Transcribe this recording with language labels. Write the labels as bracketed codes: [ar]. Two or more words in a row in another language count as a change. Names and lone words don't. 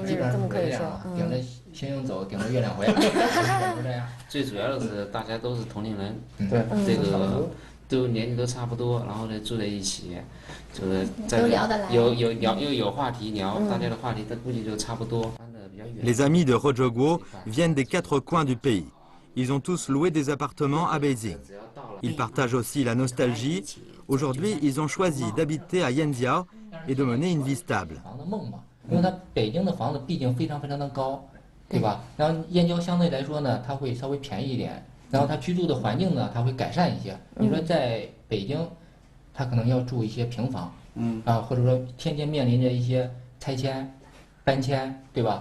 [zh] 都是这么可以说。顶着星星走，顶着月亮回，就这样。最主要的是大家都是同龄人，对，这个都年纪都差不多，然后呢住在一起，就是在有话题聊，大家的话题他估计就差不多。 [fr] Les amis de Rojogo viennent des 4 coins du pays. Ils ont tous loué des appartements à Beijing. Ils partagent aussi la nostalgie. Aujourd'hui, ils ont choisi d'habiter à Yanjiao et de mener une vie stable. [zh] 因为它北京的房子毕竟非常的高，对吧？然后燕郊相对来说呢，它会稍微便宜一点，然后它居住的环境呢，它会改善一些。你说在北京，它可能要住一些平房，或者说天天面临着一些拆迁、搬迁，对吧？